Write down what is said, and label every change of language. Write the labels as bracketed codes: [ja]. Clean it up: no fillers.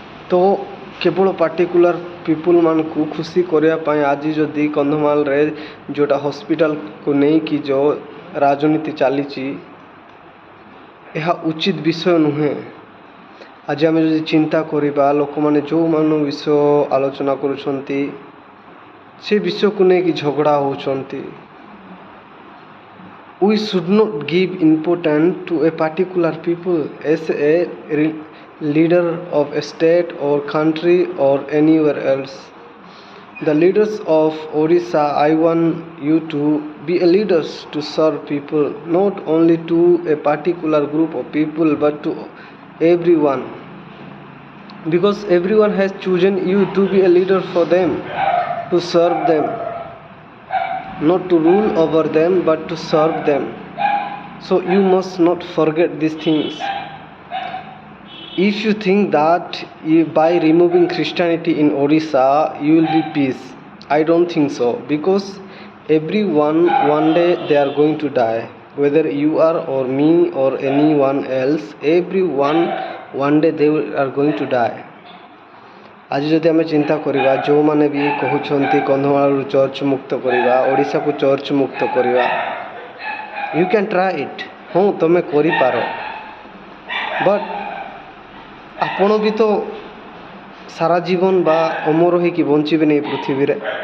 [or] ତ କେବଳ ପାର୍ଟିକୁଲାର ପିପୁଲ୍ମାନଙ୍କୁ ଖୁସି କରିବା ପାଇଁ ଆଜି ଯଦି କନ୍ଧମାଳରେ ଯେଉଁଟା ହସ୍ପିଟାଲକୁ ନେଇକି ଯେଉଁ ରାଜନୀତି ଚାଲିଛି, ଏହା ଉଚିତ ବିଷୟ ନୁହେଁ। ଆଜି ଆମେ ଯଦି ଚିନ୍ତା କରିବା ଲୋକମାନେ ଯେଉଁମାନ ବିଷୟ ଆଲୋଚନା କରୁଛନ୍ତି ସେ ବିଷୟକୁ ନେଇକି ଝଗଡ଼ା ହେଉଛନ୍ତି। [en] We should not give importance to a particular people as a leader of a state or country or anywhere else. The leaders of Odisha, I want you to be a leaders to serve people, not only to a particular group of people but to everyone, because everyone has chosen you to be a leader for them, to serve them, not to rule over them but to serve them. So you must not forget these things. If you think that by removing Christianity in Odisha you will be peace, I don't think so, because everyone one day they are going to die, whether you are or me or anyone else, everyone one day they are going to die. [or] ଆଜି ଯଦି ଆମେ ଚିନ୍ତା କରିବା ଯେଉଁମାନେ ବି କହୁଛନ୍ତି କନ୍ଧମାଳରୁ church ମୁକ୍ତ କରିବା, ଓଡ଼ିଶାକୁ ଚର୍ଚ୍ଚ ମୁକ୍ତ କରିବା, [en] You can try it. [or] ହଁ, ତୁମେ କରିପାର, ବଟ୍ ଆପଣ ବି ତ ସାରା ଜୀବନ ବା ଅମର ହେଇକି ବଞ୍ଚିବେନି ଏ ପୃଥିବୀରେ।